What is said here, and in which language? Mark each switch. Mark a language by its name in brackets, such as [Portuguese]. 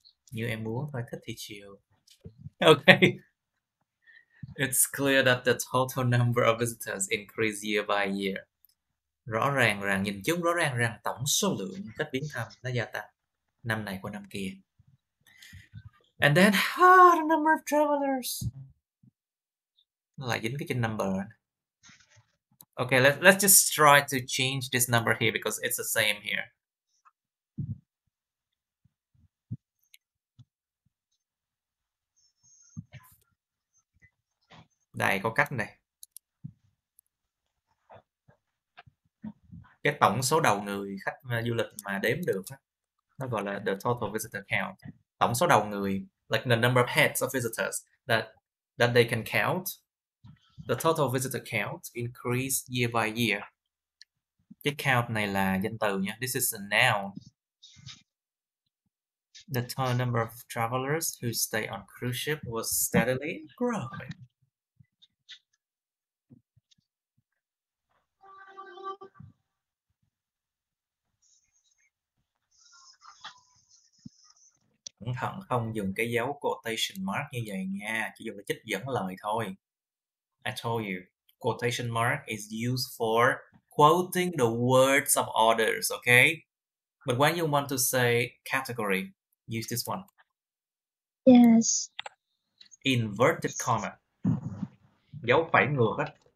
[Vietnamese] Như em muốn thôi, thích thì chiều. [English] Okay. It's clear that the total number of visitors increase year by year. [Vietnamese] Rõ ràng rằng, nhìn chung rõ ràng rằng tổng số lượng khách viếng thăm nó gia tăng năm này qua năm kia. [English] And then, the number of travelers. [Vietnamese] Nó lại dính cái trên [English] number. Okay, let's just try to change this number here because it's the same here. [Vietnamese] Đây, có cách này. Cái tổng số đầu người khách du lịch mà đếm được nó gọi là [English] the total visitor count. [Vietnamese] Tổng số đầu người, [English] like the number of heads of visitors that they can count. The total visitor count increase year by year. [Vietnamese] Cái count này là danh từ nha. [English] This is a noun. The total number of travelers who stay on cruise ship was steadily growing. [Vietnamese] Cẩn thận không dùng cái dấu quotation mark như vậy nha, chỉ dùng để trích dẫn lời thôi. [English] I told you, quotation mark is used for quoting the words of others, okay? But when you want to say category, use this one. Yes. Inverted comma. [Vietnamese] Dấu phẩy ngược á.